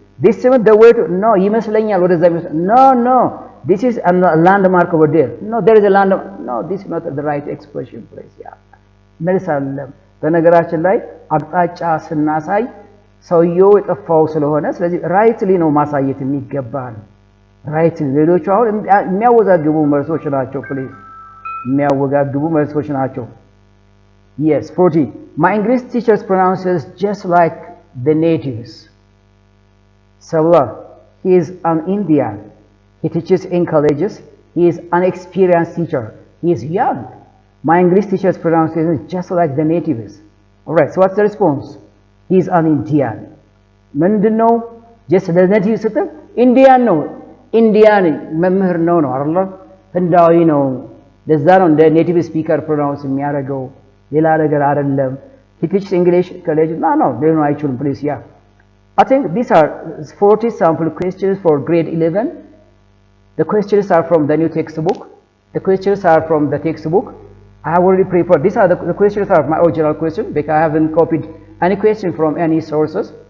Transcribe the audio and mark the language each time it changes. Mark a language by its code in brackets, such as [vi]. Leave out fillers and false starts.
[en] This is the way to, no, [am] ይመስለኛል ወደዛ [en] no, this is a landmark over there. No, there is a landmark. No, this is not the right expression, please. Yeah. [am] መልስ አለ። በነገራችን ላይ አቅጣጫ ስናሳይ ሰውየው የጠፋው ስለሆነ ስለዚህ ራይትሊ ነው ማሳየት የሚገባን። ራይትሊ ሌሎቹ አሁን የሚያወዛግቡ መልሶች ናቸው። ፕሊዝ የሚያወዛግቡ መልሶች ናቸው። Yes, 40. [en] My English teacher pronounces just like the natives. Sabla, he is an Indian. He teaches in colleges. He is an experienced teacher. He is young. My English teacher's pronunciation is just like the natives. Alright, so what's the response? He is an Indian. ምንድነው? [am] just the native ስትል ኢንዲያን ነው። ኢንዲያን መምህር ነው አይደል? ህንዳዊ ነው። ለዛ ነው እንደ ኔቲቭ ስፒከር ፕሮናውንስ የሚያደርገው ሌላ ነገር አይደለም። [en] he teaches English college. No, [am] ሊሆኑ አይችሉም [en] please. Yeah, I think these are 40 sample questions for grade 11. The questions are from the new textbook. The questions are from the textbook. I have already prepared. These are the questions are my original question because I haven't copied any question from any sources.